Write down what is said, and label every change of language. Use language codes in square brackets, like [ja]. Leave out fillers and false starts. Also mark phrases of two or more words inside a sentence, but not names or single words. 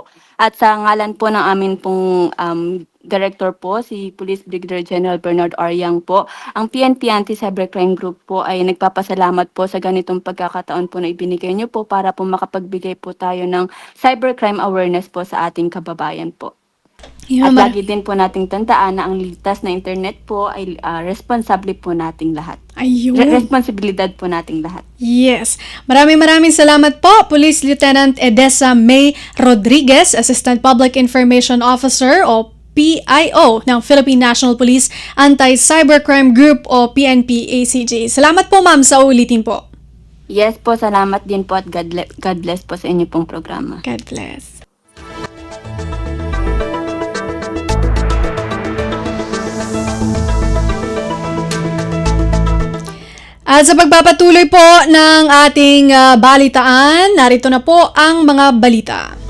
[tl] At sa ngalan po ng amin pong Director po, si Police Brigadier General Bernard Ariang po, ang PNP Anti-Cybercrime Group po ay nagpapasalamat po sa ganitong pagkakataon po na ibinigay niyo po para po makapagbigay po tayo ng [en] cybercrime awareness [tl] po sa ating kababayan po. At lagi din po nating tandaan na ang ligtas na internet po ay responsable po nating lahat. Ayun. Responsibilidad po nating lahat. Yes. Maraming salamat po, Police Lieutenant Edessa May Rodriguez, Assistant Public Information Officer o PIO ng Philippine National Police Anti-Cybercrime Group o PNP-ACG. Salamat po ma'am sa ulitin po. Yes po, salamat din po at [en] God bless [tl] po sa inyo pong programa. [en] God bless. [tl] At sa pagpapatuloy po ng ating balitaan, narito na po ang mga balita.